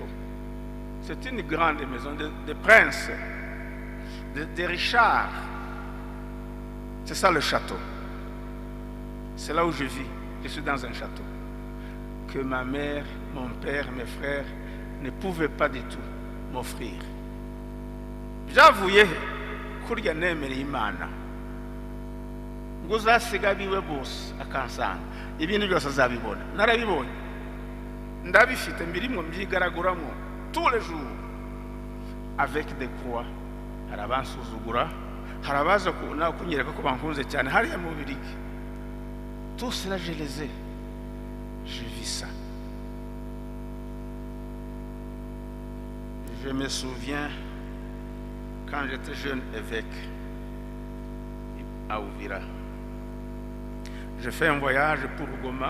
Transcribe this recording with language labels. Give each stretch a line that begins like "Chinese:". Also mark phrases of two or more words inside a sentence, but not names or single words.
French: C'est une grande maison de princes, de richards. C'est ça le château. C'est là où je vis. Je suis dans un château que ma mère, mon père, mes frères ne pouvaient pas du tout m'offrir.
Kinyarwanda: J'avouais kurya nemere Imana ngo uzasiga biwe bose akansanga ibintu byose azabibona. Narabibonye, ndabifite mbirimo mbyigaraguramo
French: tous les jours avec des croix.
Kinyarwanda: Hari abansuzugura, hari abaza kunyereka ko bankunze cyane hariya mu Bubiligi.
French: Tout cela je les ai. Je vis ça. Je me souviens quand j'étais jeune évêque à Uvira, J'ai fait un voyage pour Goma.